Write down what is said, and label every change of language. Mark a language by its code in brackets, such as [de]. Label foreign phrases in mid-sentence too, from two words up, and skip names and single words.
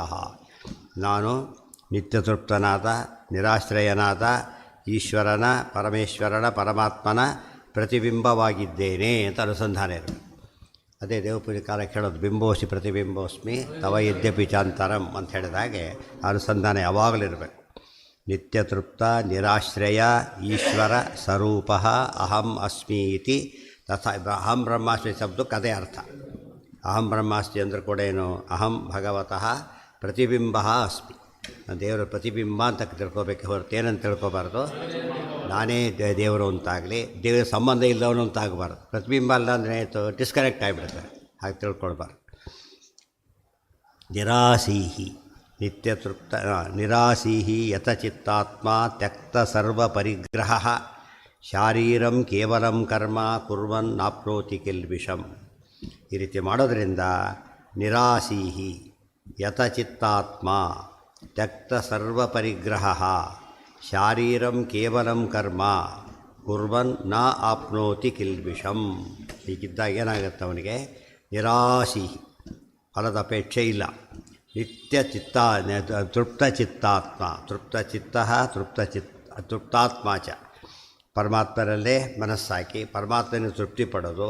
[kn] ನಾನು ನಿತ್ಯತೃಪ್ತನಾದ ನಿರಾಶ್ರಯನಾದ ಈಶ್ವರನ ಪರಮೇಶ್ವರನ ಪರಮಾತ್ಮನ ಪ್ರತಿಬಿಂಬವಾಗಿದ್ದೇನೆ ಅಂತ ಅನುಸಂಧಾನ ಇರಬೇಕು. ಅದೇ ದೇವಪೂಜೆ ಕಾಲ ಕೇಳೋದು [sa] ಬಿಂಬೋಸಿ ಪ್ರತಿಬಿಂಬೋಸ್ಮಿ ತವ ಯದ್ಯಪಿ ಚಾಂತರಂ [kn] ಅಂತ ಹೇಳಿದಾಗೆ ಅನುಸಂಧಾನ ಯಾವಾಗಲೂ ಇರಬೇಕು. [sa] ನಿತ್ಯತೃಪ್ತ ನಿರಾಶ್ರಯ ಈಶ್ವರ ಸ್ವರೂಪ ಅಹಂ ಅಸ್ಮಿ ಇತಿ ತಥಾ ಅಹಂ ಬ್ರಹ್ಮಾಸ್ಮಿ [kn] ಶಬ್ದಕ್ಕೆ ಅದೇ ಅರ್ಥ. [sa] ಅಹಂ ಬ್ರಹ್ಮಾಸ್ಮಿ [kn] ಅಂದ್ರೆ ಕೂಡ ಏನು, [sa] ಅಹಂ ಭಗವತಃ ಪ್ರತಿಬಿಂಬ ಅಸ್ಮಿ, [kn] ದೇವರ ಪ್ರತಿಬಿಂಬ ಅಂತ ತಿಳ್ಕೊಬೇಕು ಹೊರತು ಏನಂತ ತಿಳ್ಕೊಬಾರ್ದು ನಾನೇ ದೇವರು ಅಂತಾಗಲಿ, ದೇವರ ಸಂಬಂಧ ಇಲ್ಲವನು ಅಂತಾಗಬಾರ್ದು. ಪ್ರತಿಬಿಂಬ ಅಲ್ಲ ಅಂದರೆ ಆಯಿತು ಡಿಸ್ಕನೆಕ್ಟ್ ಆಗಿಬಿಡ್ತಾರೆ, ಹಾಗೆ ತಿಳ್ಕೊಳ್ಬಾರ್ದು. [sa] ನಿರಾಸೀಹಿ ನಿತ್ಯತೃಪ್ತ ನಿರಾಸೀಹಿ ಯತಚಿತ್ತಾತ್ಮ ತ್ಯಕ್ತ ಸರ್ವ ಪರಿಗ್ರಹ ಶಾರೀರಂ ಕೇವಲಂ ಕರ್ಮ ಕುರ್ವನ್ ನಾಪ್ನೋತಿ ಕಿಲ್ಬಿಷಂ. [kn] ಈ ರೀತಿ ಮಾಡೋದರಿಂದ [sa] ನಿರಾಸೀಹಿ ಯತಚಿತ್ತಾತ್ಮ ತ್ಯಕ್ತ ಸರ್ವ ಪರಿಗ್ರಹ ಶಾರೀರಂ ಕೇವಲಂ ಕರ್ಮ ಕುರ್ವನ್ ನ ಆಪ್ನೋತಿ ಕಿಲ್ಬಿಷಂ. [kn] ಹೀಗಿದ್ದಾಗ ಏನಾಗುತ್ತೆ ಅವನಿಗೆ, ನಿರಾಸೀಹಿ ಫಲದ ಅಪೇಕ್ಷೆ ಇಲ್ಲ, [sa] ನಿತ್ಯ ಚಿತ್ತ ತೃಪ್ತಚಿತ್ತಾತ್ಮ ತೃಪ್ತಾತ್ಮ ಚ [kn] ಪರಮಾತ್ಮರಲ್ಲೇ ಮನಸ್ಸಾಕಿ ಪರಮಾತ್ಮನ ತೃಪ್ತಿ ಪಡೋದು.